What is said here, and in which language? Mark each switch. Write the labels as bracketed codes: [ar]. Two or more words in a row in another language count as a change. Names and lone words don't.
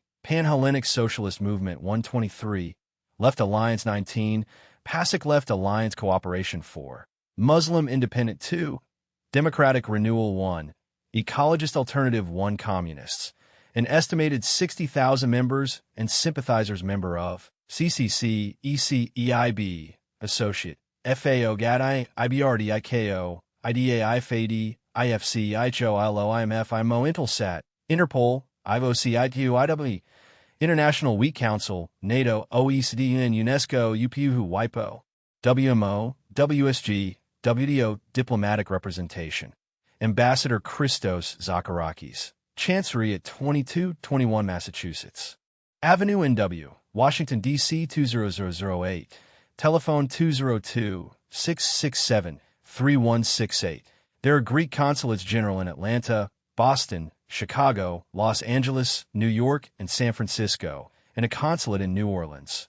[en] Pan-Hellenic Socialist Movement 123. Left Alliance 19. PASIC Left Alliance Cooperation 4. Muslim Independent 2. Democratic Renewal 1. Ecologist Alternative 1. Communists. An estimated 60,000 members and sympathizers member of CCC, EC, EIB, Associate, FAO, GADI, IBRD, IKO, IDA, IFAD, IFC, IHO, ILO, IMF, IMO, Intelsat, Interpol, IVOC, ITU, IW, International Wheat Council, NATO, OECD, UN, UNESCO, UPU, WIPO, WMO, WSG, WDO, Diplomatic Representation. Ambassador Christos Zacharakis. Chancery at 2221 Massachusetts. Avenue NW, Washington, D.C. 20008. Telephone 202-667-3168. There are Greek consulates general in Atlanta, Boston, Chicago, Los Angeles, New York, and San Francisco, and a consulate in New Orleans.